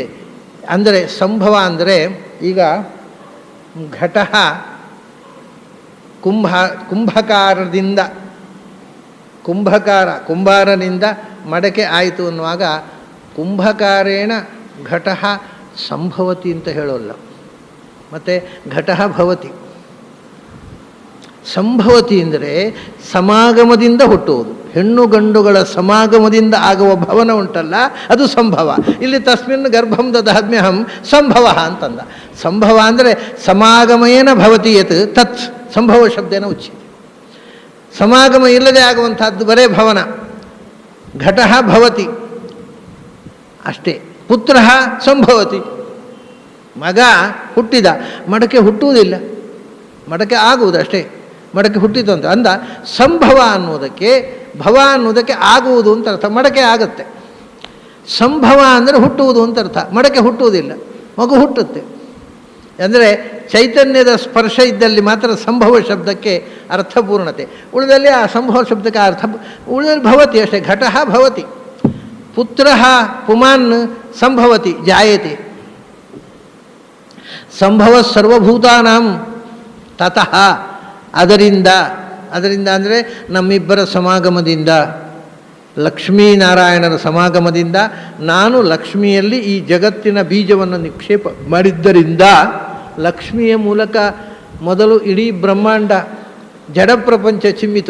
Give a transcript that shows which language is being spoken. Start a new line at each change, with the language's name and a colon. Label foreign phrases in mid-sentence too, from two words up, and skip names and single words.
Kannada: ಅಂದರೆ ಸಂಭವ ಅಂದರೆ ಈಗ ಘಟಃ ಕುಂಭಾರನಿಂದ ಮಡಕೆ ಆಯಿತು ಅನ್ನುವಾಗ
Sanskrit: ಕುಂಭಕಾರೇಣ ಘಟಃ ಸಂಭವತಿ
Kannada: ಅಂತ ಹೇಳೋಲ್ಲ, ಮತ್ತು
Sanskrit: ಘಟಃ ಭವತಿ.
Kannada: ಸಂಭವತಿ ಅಂದರೆ ಸಮಾಗಮದಿಂದ ಹುಟ್ಟುವುದು. ಹೆಣ್ಣು ಗಂಡುಗಳ ಸಮಾಗಮದಿಂದ ಆಗುವ ಭವನ ಉಂಟಲ್ಲ, ಅದು ಸಂಭವ. ಇಲ್ಲಿ
Sanskrit: ತಸ್ಮಿನ್ ಗರ್ಭಂ ದದಾಮ್ಯಹಂ
Kannada: ಸಂಭವ ಅಂತಂದ.
Sanskrit: ಸಂಭವ ಅಂದರೆ ಸಮಾಗಮೇನ ಭವತಿ ಯತ್ ತತ್ ಸಂಭವ ಶಬ್ದೇನ ಉಚ್ಯತೆ.
Kannada: ಸಮಾಗಮ ಇಲ್ಲದೆ ಆಗುವಂಥದ್ದು ಬರೇ ಭವನ.
Sanskrit: ಘಟಃ ಭವತಿ ಅಷ್ಟೇ. ಪುತ್ರ ಸಂಭವತಿ,
Kannada: ಮಗ ಹುಟ್ಟಿದ, ಮಡಕೆ ಹುಟ್ಟುವುದಿಲ್ಲ, ಮಡಕೆ ಆಗುವುದು ಅಷ್ಟೇ. ಮಡಕೆ ಹುಟ್ಟಿತು ಅಂತ ಅಂದ. ಸಂಭವ ಅನ್ನೋದಕ್ಕೆ, ಭವ ಅನ್ನೋದಕ್ಕೆ ಆಗುವುದು ಅಂತ ಅರ್ಥ. ಮಡಕೆ ಆಗುತ್ತೆ. ಸಂಭವ ಅಂದರೆ ಹುಟ್ಟುವುದು ಅಂತ ಅರ್ಥ. ಮಡಕೆ ಹುಟ್ಟುವುದಿಲ್ಲ, ಮಗು ಹುಟ್ಟುತ್ತೆ. ಅಂದರೆ ಚೈತನ್ಯದ ಸ್ಪರ್ಶ ಇದ್ದಲ್ಲಿ ಮಾತ್ರ ಸಂಭವ ಶಬ್ದಕ್ಕೆ ಅರ್ಥಪೂರ್ಣತೆ. ಉಳಿದಲ್ಲಿ ಆ ಸಂಭವ ಶಬ್ದಕ್ಕೆ ಅರ್ಥ ಉಳಿದಲ್ಲಿ ಭವತಿ ಅಷ್ಟೇ.
Sanskrit: ಘಟಃ ಭವತಿ, ಪುತ್ರ ಪುಮಾನ್ ಸಂಭವತಿ ಜಾಯತೆ. ಸಂಭವ ಸರ್ವಭೂತಾನಾಂ ತತಃ,
Kannada: ಅದರಿಂದ ಅಂದರೆ ನಮ್ಮಿಬ್ಬರ ಸಮಾಗಮದಿಂದ, ಲಕ್ಷ್ಮೀನಾರಾಯಣರ ಸಮಾಗಮದಿಂದ ನಾನು ಲಕ್ಷ್ಮಿಯಲ್ಲಿ ಈ ಜಗತ್ತಿನ ಬೀಜವನ್ನು ನಿಕ್ಷೇಪ ಮಾಡಿದ್ದರಿಂದ ಲಕ್ಷ್ಮಿಯ ಮೂಲಕ ಮೊದಲು ಇಡೀ ಬ್ರಹ್ಮಾಂಡ ಜಡ ಪ್ರಪಂಚ ಚಿಮ್ಮಿತು.